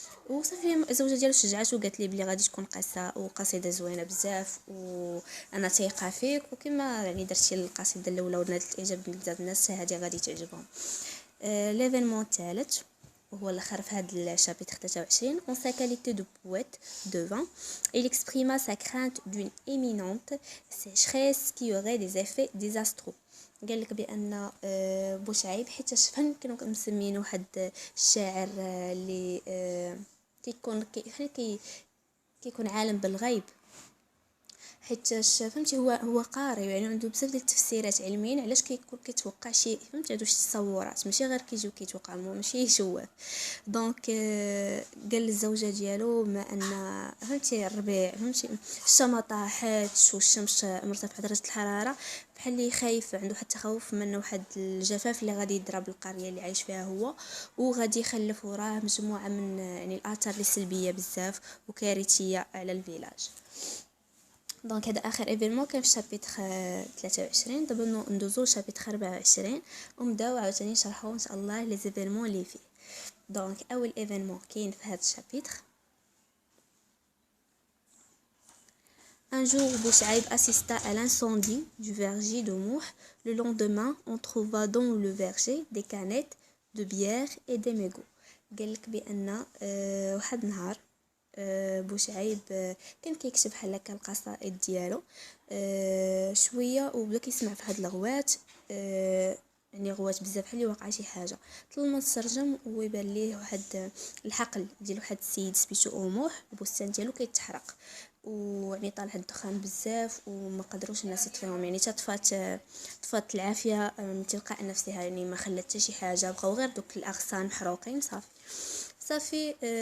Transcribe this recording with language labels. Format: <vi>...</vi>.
<ar>وصافي الزوجه ديالو شجعته وقالت لي بلي غادي تكون قصه وقصيده زوينه بزاف وانا ثقه فيك، وكما يعني درتي القصيده الاولى ونالت الاعجاب ديال بزاف الناس هذه غادي تعجبهم. ليفينمون الثالث وهو الاخر في هذا الشابيتر 23.</ar> <fr>En sa qualité de poète de vin, il exprima sa crainte d'une imminente sécheresse qui aurait des effets désastreux.</fr> <ar>قال لك بان بوشعيب حيت فين كانوا مسميين واحد الشاعر اللي كيكون عالم بالغيب، حيت فهمتي هو قارئ يعني عنده بزاف ديال التفسيرات علميين علاش كيكون كيتوقع شي، فهمتي عنده شي تصورات ماشي غير كيجيو كيتوقع ماشي شواف. دونك قال للزوجه ديالو ما ان فهمتي الربيع، فهمتي الشمس طاحت والشمس مرتفعه درجه الحراره، بحال اللي خايف، عنده حتى تخوف من واحد الجفاف اللي غادي يضرب القريه اللي عايش فيها هو، وغادي يخلف وراه مجموعه من يعني الاثار السلبيه بزاف وكارثيه على الفيلاج. دونك هذا اخر ايفينمون كان في شابيتر 23. دابا ندوزو لشابيتر 24 ونبداو عاوتاني نشرحوا ان شاء الله لي زيفينمون اللي فيه. دونك اول ايفينمون كاين في هذا الشابيتر.</ar> <fr>Un jour, Bouchaïb assista à l'incendie du verger de Mouh. Le lendemain, on trouva dans le verger des canettes de bière et des mégots.</fr> <ar>قال لك بان واحد النهار بوشعيب كان كيكتب بحال هكا القصائد ديالو شويه، وبدا كيسمع في هاد الغوات، يعني غوات بزاف بحال اللي واقع شي حاجه. طلب ما ترجم ويبان ليه واحد الحقل ديال واحد السيد سميتو اوموح، البستان ديالو كيتحرق ويعني طالع الدخان بزاف وما قدروش الناس يطفيوهم، يعني طفات العافيه من تلقاء نفسها، يعني ما خلات حتى شي حاجه، بقاو غير دوك الاغصان محروقين صافي.</ar>